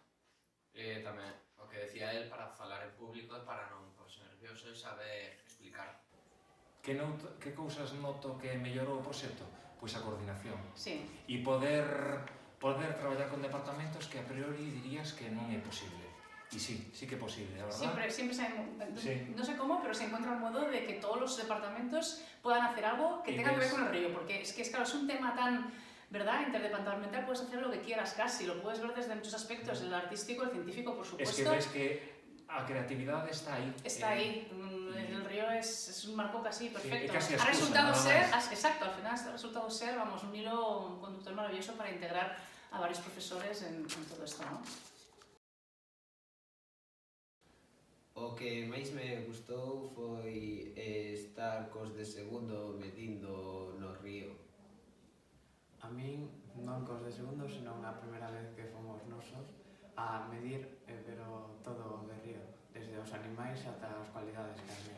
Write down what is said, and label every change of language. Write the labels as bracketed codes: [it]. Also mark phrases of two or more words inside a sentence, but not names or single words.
[gl] Tamén, o que decía el, para falar en público e para non porse nervioso e saber explicar. Que cousas noto que mellorou o proxecto? Pois a coordinación. [es] Sí. [gl] E poder traballar con departamentos que a priori dirías que non é posible. E sí que é posible, [es] a verdad. Siempre no sé cómo, pero se encuentra un modo de que todos los departamentos puedan hacer algo que tenga que ver con el río, porque es que claro, es un tema tan ¿verdad? Interdepartamental puedes hacer lo que quieras casi, lo puedes ver desde muchos aspectos, el artístico, el científico, por supuesto. [gl] Es que ves que a creatividade está aí. Está aí, [es] el río es un marco casi perfecto. Casi ha excusa, resultado nada ser, más. exacto, al final ha resultado ser, vamos, un hilo conductor maravilloso para integrar a varios profesores en todo esto, ¿no? [gl] O que máis me gustou foi estar cos de segundo medindo no río. A min non cos de segundo, senón a primeira vez que fomos nosos a medir, pero todo de río, desde os animais ata as cualidades que había.